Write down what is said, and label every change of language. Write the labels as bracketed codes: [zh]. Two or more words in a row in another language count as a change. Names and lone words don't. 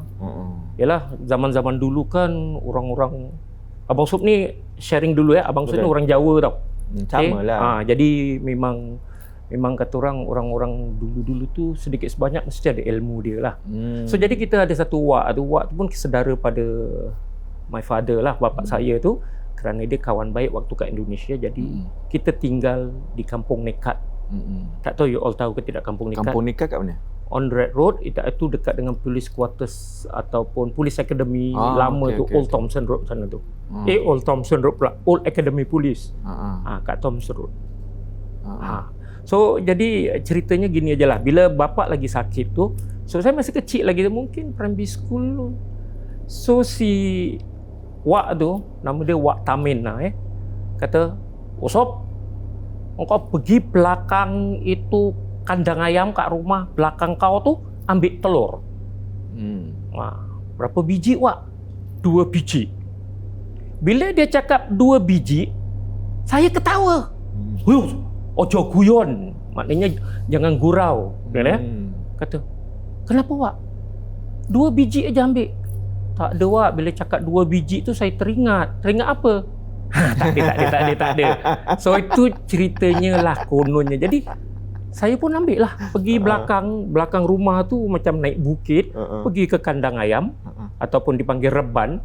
[ms] Yalah zaman-zaman dulu kan orang-orang Abang Yusof ni sharing dulu ya. Abang Yusof ni orang Jawa tau. Samalah. Jadi memang kata orang-orang dulu-dulu tu sedikit sebanyak mesti ada ilmu dia lah. So jadi kita ada satu wak tu pun saudara pada [en] my father [ms] lah, bapa saya tu. kerana dia kawan baik waktu kat Indonesia, jadi kita tinggal di Kampung Nekat. Tak tahu you all tahu ke tidak Kampung Nekat? Kampung Nekat kat mana? [en] On Red Road, [ms] itu dekat dengan Police Quarters ataupun Police Academy lama tu, Old Thompson Road sana tu. Old Thompson Road pula, Old Academy Police. Kat Thompson Road. So jadi ceritanya gini aja lah, bila bapak lagi sakit tu, so saya masih kecil lagi, mungkin [en] primary school [ms] tu. So si Wak tu, nama dia Wak Tamin lah kata, Usop, engkau pergi belakang itu kandang ayam kat rumah belakang kau tu, ambil telur. Berapa biji Wak? 2 biji. Bila dia cakap 2 biji, saya ketawa. [jv] Ojo guyon, [ms] maknanya jangan gurau. Kata, kenapa Wak? 2 biji aja ambil. Tak ada Wak, bila cakap 2 biji tu saya teringat. Teringat apa? Tak ada. So itu ceritanya lah, kononnya. Jadi saya pun ambil lah, pergi belakang rumah tu, macam naik bukit, pergi ke kandang ayam ataupun dipanggil reban.